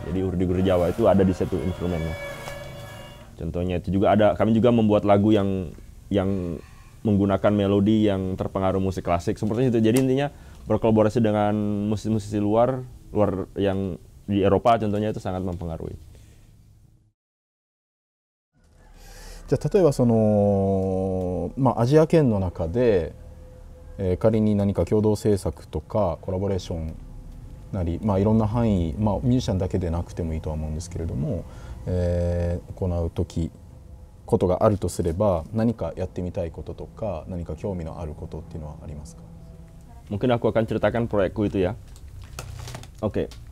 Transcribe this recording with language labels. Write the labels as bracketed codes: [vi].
[id] Jadi hurdi-gurdi Jawa itu ada di situ instrumennya. Contohnya itu juga ada, kami juga membuat lagu yang menggunakan melodi yang terpengaruh musik klasik seperti itu. Jadi intinya berkolaborasi dengan musisi-musisi luar yang di Eropa contohnya itu sangat mempengaruhi. [ja] じゃあ例えばその、アジア圏の中で、仮に何か共同制作とかコラボレーションなり、いろんな範囲、ミュージシャンだけでなくてもいいとは思うんですけれども、行うことがあるとすれば何かやってみたいこととか何か興味のあることっていうのはありますか。 [id] Mungkin aku akan ceritakan proyekku itu ya. Oke.